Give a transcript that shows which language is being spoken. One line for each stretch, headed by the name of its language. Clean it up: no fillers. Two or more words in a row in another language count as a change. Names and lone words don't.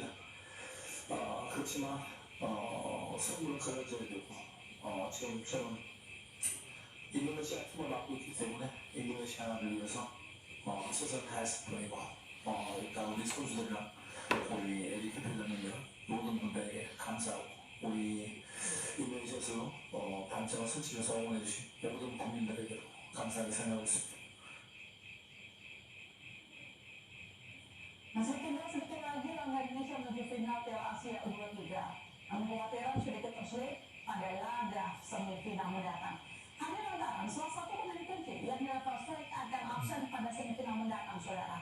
Korean: 그렇지만 승부를 가져야 되고 지금 저는 인도네시아 팀을 맡고 있기 때문에 인도네시아를 위해서 최선을 다했을 뿐이고 일단 우리 선수들이랑 우리 에리크 필라님들 모든 분들에게 감사하고 우리 인도네시아에서 반짝한 선취에서 응원해주신 모든 국민들에게 감사하게 생각하고 있습니다.
Indonesian: Masih tinggal sedikit lagi langkah Indonesia menuju final Piala Asia U23. Namun kekhawatiran sedikit tersulit pada laga semifinal mendatang. Hanya lantaran salah satu pemain kunci yang Rafa Srek akan absen pada semifinal mendatang, saudara.